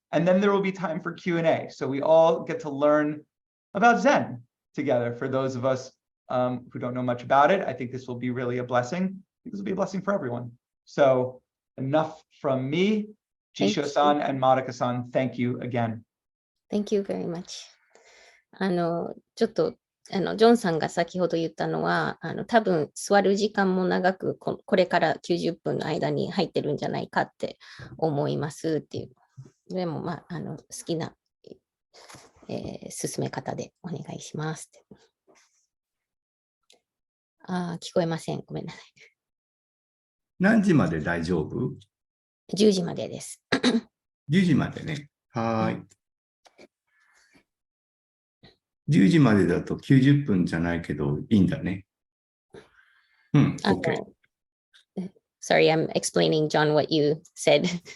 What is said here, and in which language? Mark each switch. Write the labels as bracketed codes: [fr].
[en] And then there will be time for Q&A. So we all get to learn about Zen together. For those of us who don't know much about it, I think this will be really a blessing. I think this will be a blessing for everyone. So enough from me. Jisho-san and Marika-san, thank you again. Thank you very much. [ja] ちょっとジョンさんが先ほど言ったのは、多分座る時間も長くこれから90分の間に入ってるんじゃないかって思いますっていう。でも、好きな、進め方でお願いしますって。聞こえません。ごめんなさい。何時まで大丈夫？ 10時までです。 10時までね。はい。 10時までだと90分じゃないけどいいんだね。 [en] OK。 Sorry, I'm explaining, John, what you said.